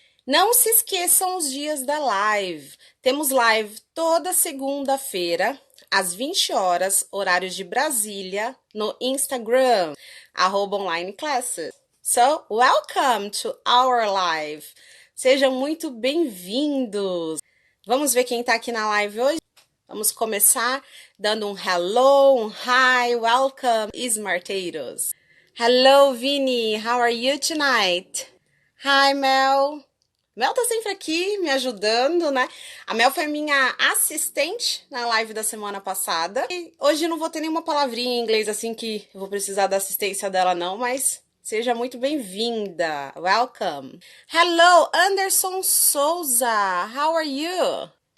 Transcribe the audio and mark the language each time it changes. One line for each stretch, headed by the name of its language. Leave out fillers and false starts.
Portuguese: Não se esqueçam os dias da live. Temos live toda segunda-feira, às 20 horas, horários de Brasília, no Instagram, @onlineclasses.
English: So, welcome to our live.
Portuguese: Sejam muito bem-vindos. Vamos ver quem tá aqui na live hoje? Vamos começar dando um
English: hello,
Portuguese: um
English: hi, welcome,
Portuguese: smarteiros.
English: Hello, Vini, how are you tonight? Hi, Mel.
Portuguese: Mel tá sempre aqui me ajudando, né? A Mel foi minha assistente na live da semana passada. E hoje não vou ter nenhuma palavrinha em inglês assim que eu vou precisar da assistência dela não, mas seja muito bem-vinda. Welcome.
English: Hello, Anderson Souza. How are you?